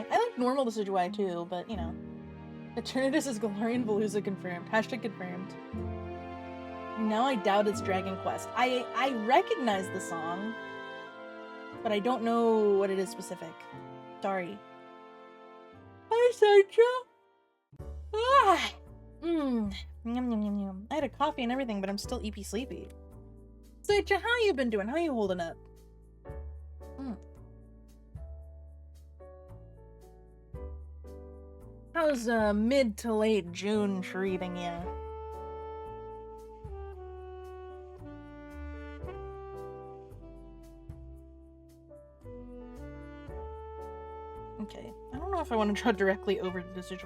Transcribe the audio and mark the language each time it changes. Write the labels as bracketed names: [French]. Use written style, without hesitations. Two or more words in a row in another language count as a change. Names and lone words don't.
[English] I like normal Decidueye too, but you know. Eternatus is Galarian Veluza confirmed. Hashtag confirmed. Now I doubt it's Dragon Quest. I recognize the song, but I don't know what it is specific. Sorry. Hi, Sasha! Ah! Yum, yum, yum, yum. I had a coffee and everything, but I'm still EP sleepy. Sasha, how you been doing? How you holding up? How's mid to late June treating you? Okay, I don't know if I want to draw directly over the Decidueye.